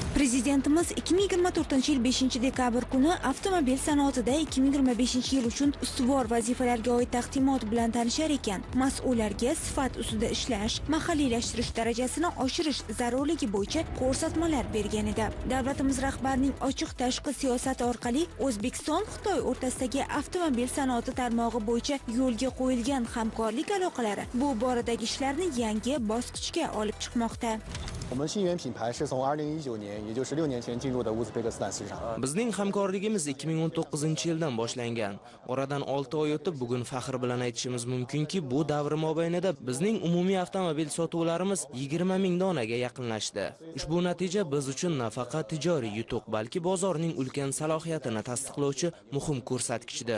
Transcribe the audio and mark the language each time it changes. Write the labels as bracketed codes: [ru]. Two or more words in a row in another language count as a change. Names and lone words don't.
[uz] Prezidentimiz 2024-yil 5-dekabr kuni avtomobil sanoatida 2025-yil uchun ustuvor vazifalarga oid taqdimot bilan tanishar ekan, mas'ullarga sifat ustida ishlash, mahalliylashtirish darajasini oshirish zarurligi bo'yicha ko'rsatmalar bergan edi. Davlatimiz rahbarining ochiq tashqi siyosati orqali O'zbekiston-Xitoy o'rtasidagi avtomobil sanoati tarmog'i bo'yicha yo'lga qo'yilgan hamkorlik aloqalari bu boradagi ishlarni yangi bosqichga olib chiqmoqda. [zh] 我们新源品牌是从2019年，也就是6年前进入的乌兹别克斯坦市场。 [uz] Bizning hamkorligimiz 2019-yildan boshlangan. Oradan 6 oy o'tib, bugun faxr bilan aytishimiz mumkinki, bu davr mobaynida bizning umumiy avtomobil sotuvlarimiz 20 ming donaga yaqinlashdi. Ushbu natija biz uchun nafaqat tijoriy yutuq, balki bozorning ulkan salohiyatini tasdiqlovchi muhim ko'rsatkichdir.